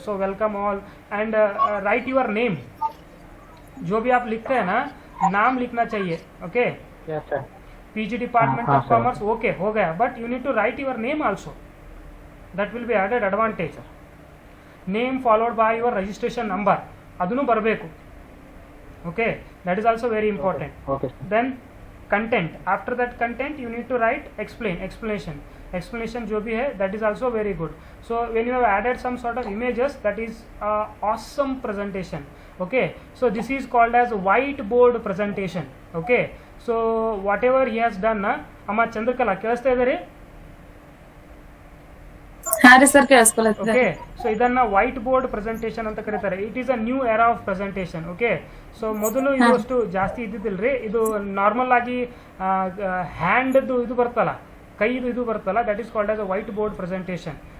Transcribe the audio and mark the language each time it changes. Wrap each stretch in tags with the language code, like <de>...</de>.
<en>So welcome all and write your name.</en> <hi>जो भी आप लिखते हैं ना, नाम लिखना चाहिए.</hi> <en>Okay, Yes sir. PG department हाँ, of sir. Commerce, okay</en> <hi>हो गया,</hi> <en>But you need to write your name also. That will be added advantage. Name followed by your registration number</en> <kn>ಅದನ್ನು ಬರಬೇಕು.</kn> <en>Okay, that is also very important. Okay sir. Then content, after that content you need to write explanation</en> <hi>जो भी है,</hi> <en>that is also very good. So when you have added some sort of images, that is awesome presentation. Okay, so this is called as whiteboard presentation. Okay, so whatever he has done na, amma Chandrakala</en> <kn>ಕೇಳಿಸ್ತಾ ಇದ್ದಾರೆ? ಹಾಂ ರೀ sir, ಕೇಳಿಸ್ಕೊಳತ್ತಿದೆ. Okay, so ಇದನ್ನ white board presentation ಅಂತ ಕರೀತಾರೆ.</kn> <en>It is a new era of presentation.</en> <kn>Okay, so ಮೊದಲು ಇದಷ್ಟು ಜಾಸ್ತಿ ಇದ್ದಿದ್ದಿಲ್ರಿ. ಇದು ನಾರ್ಮಲ್ ಆಗಿ ಹ್ಯಾಂಡ್ದು ಇದು ಬರ್ತಲ್ಲ, ಕೈದು ಇದು ಬರ್ತಲ್ಲ,</kn> <en>That is called as a white board presentation.</en>